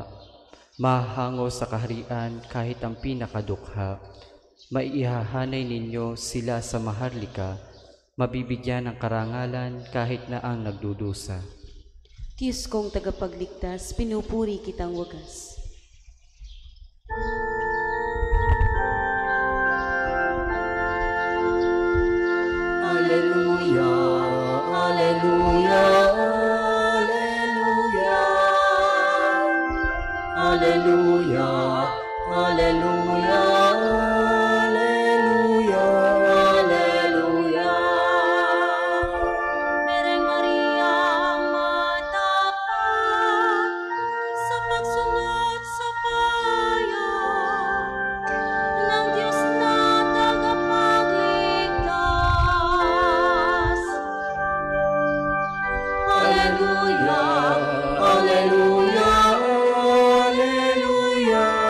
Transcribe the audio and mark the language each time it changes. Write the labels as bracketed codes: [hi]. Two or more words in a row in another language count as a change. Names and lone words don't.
[tl] Mahahango sa kaharian kahit ang pinakadukha. Maihahanay ninyo sila sa maharlika. Mabibigyan ng karangalan kahit na ang nagdudusa. Diyos kong tagapagligtas, pinupuri kitang wagas. [la] Alleluia, alleluia, alleluia. Alleluia, alleluia, alleluia, alleluia. [tl] Mereng Maria, matapat sa pagsunod sa payo ng Diyos na tagapagligtas. [la] Alleluia, alleluia, alleluia.